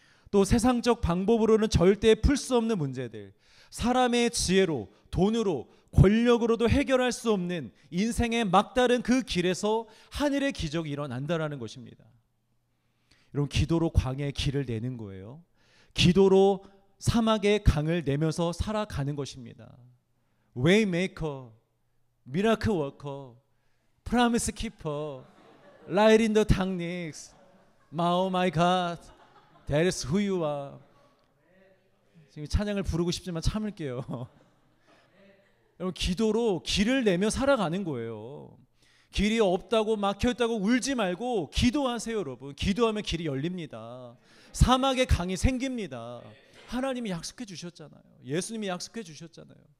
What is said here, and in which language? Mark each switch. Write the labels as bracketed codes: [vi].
[ko] 또 세상적 방법으로는 절대 풀 수 없는 문제들, 사람의 지혜로, 돈으로, 권력으로도 해결할 수 없는 인생의 막다른 그 길에서 하늘의 기적이 일어난다라는 것입니다. 여러분, 기도로 광야의 길을 내는 거예요. 기도로 사막의 강을 내면서 살아가는 것입니다. [en] Waymaker, Miracle Worker, Promise Keeper, Light in the Darkness, Oh my God, That is who you are. [ko] 지금 찬양을 부르고 싶지만 참을게요. 여러분, 기도로 길을 내며 살아가는 거예요. 길이 없다고 막혀있다고 울지 말고 기도하세요, 여러분. 기도하면 길이 열립니다. 사막의 강이 생깁니다. 하나님이 약속해 주셨잖아요. 예수님이 약속해 주셨잖아요.